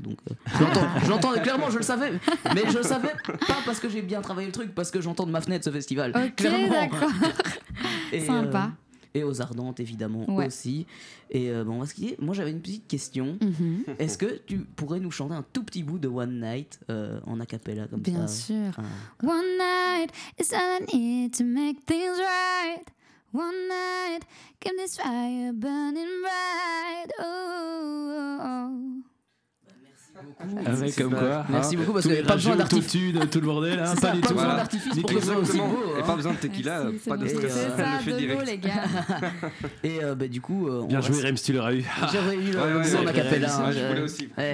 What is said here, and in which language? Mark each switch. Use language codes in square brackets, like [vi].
[fr] Donc, je l'entends clairement, je le savais. Mais je le savais pas parce que j'ai bien travaillé le truc, parce que j'entends de ma fenêtre ce festival. Ok, clairement. d'accord. Sympa. Et aux Ardentes évidemment aussi. Et on va se quitter. Moi j'avais une petite question. Est-ce que tu pourrais nous chanter un tout petit bout de One Night en a cappella comme Bien ça? Bien sûr. [en] One night is all I need to make things right. One night, keep this fire burning bright. Oh. [fr] Avec comme quoi. Merci beaucoup parce qu'il n'y avait pas besoin d'artifice. Tout le bordel, hein, pas du tout. Pas besoin d'artifice pour que ce soit aussi beau. Et pas besoin de tequila, pas de stress. C'est ça, le fait de direct. l'eau, les gars. Et du coup. Bien joué, Rems, tu l'auras eu. J'aurais eu le en a cappella. Je voulais aussi.